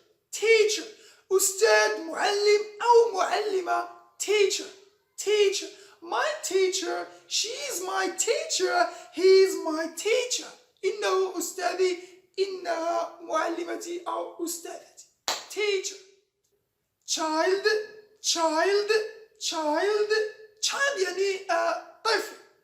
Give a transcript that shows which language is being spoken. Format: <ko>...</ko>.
<ar>teacher أستاذ، معلم أو معلمة.</ar> <en>teacher. my teacher, she is my teacher, he is my teacher.</en> <ar>إنه أستاذي، إنها معلمتي أو أستاذتي.</ar> <en>teacher.</en> <ar>child يعني طفل.</ar>